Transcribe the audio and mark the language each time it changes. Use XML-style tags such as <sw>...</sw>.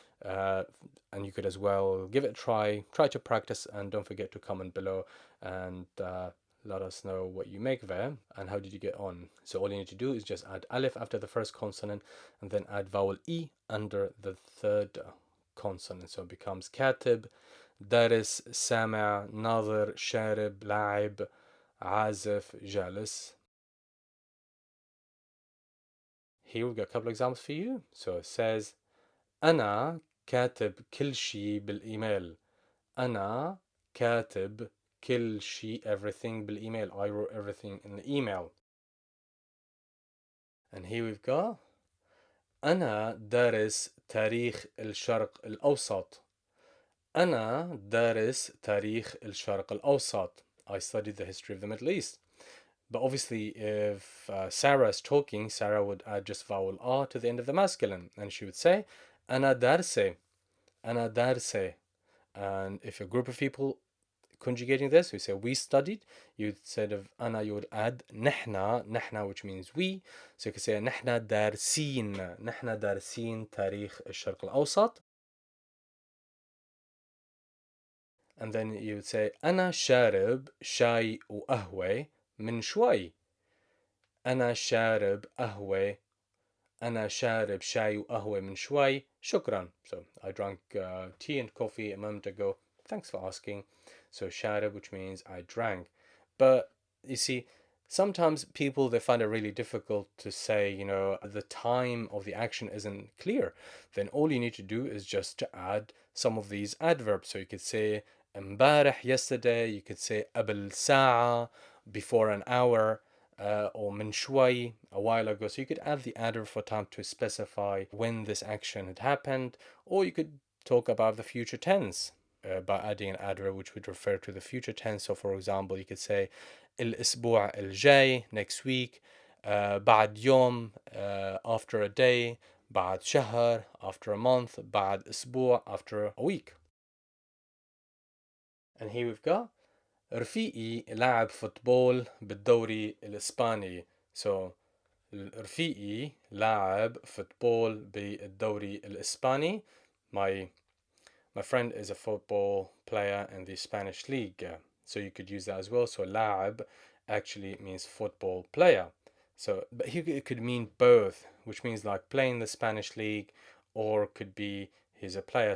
<en>And you could as well give it a try to practice, and don't forget to comment below and let us know what you make there and how did you get on. So all you need to do is just add aleph after the first consonant and then add vowel e under the third consonant. So it becomes</en> <ar>katib, daris, سامع, ناظر, شارب, لاعب, عازف, جالس.</ar> <en>Here we've got a couple of examples for you. So it says أنا</en> <ar>كاتب كل شي بالإيميل. أنا كاتب كل شي, everything بالإيميل.</ar> <en>I wrote everything in the email. And here we've got</en> <ar>أنا دارس تاريخ الشرق الأوسط. أنا دارس تاريخ الشرق الأوسط.</ar> <en>I studied the history of the Middle East. But obviously, if Sarah is talking, Sarah would add just vowel R to the end of the masculine. And she would say,</en> <ar>أنا دارسة. أنا دارسة.</ar> <en>And if a group of people conjugating this, we say we studied, instead of أنا, you would add نحنا, نحنا, which means we. So you could say</en> <ar>نحنا دارسين. نحنا دارسين تاريخ الشرق الأوسط.</ar> <en>And then you would say</en> <ar>أنا شارب شاي وقهوة من شوي. أنا شارب قهوة. أنا شارب شاي وقهوة من شوي. شكرا.</ar> <en>So I drank tea and coffee a moment ago. Thanks for asking. So شارب, which means I drank. But you see, sometimes people, they find it really difficult to say, you know, the time of the action isn't clear. Then all you need to do is just to add some of these adverbs. So you could say امبارح, yesterday. You could say</en> <ar>قبل ساعة,</ar> <en>before an hour. Or</en> <ar>من شوي,</ar> <en>a while ago. So you could add the adverb for time to specify when this action had happened, or you could talk about the future tense by adding an adverb which would refer to the future tense. So for example, you could say</en> <ar>الأسبوع الجاي,</ar> <en>next week.</en> <ar>بعد يوم,</ar> <en>after a day.</en> <ar>بعد شهر,</ar> <en>after a month.</en> <ar>بعد أسبوع,</ar> <en>after a week. And here we've got</en> <ar>رفيقي لاعب فوتبول بالدوري الإسباني. So رفيقي لاعب فوتبول بالدوري الإسباني.</ar> <en>My friend is a football player in the Spanish league. So you could use that as well. So لاعب actually means football player. So, but here it could mean both, which means like playing the Spanish league, or could be he's a player.</en>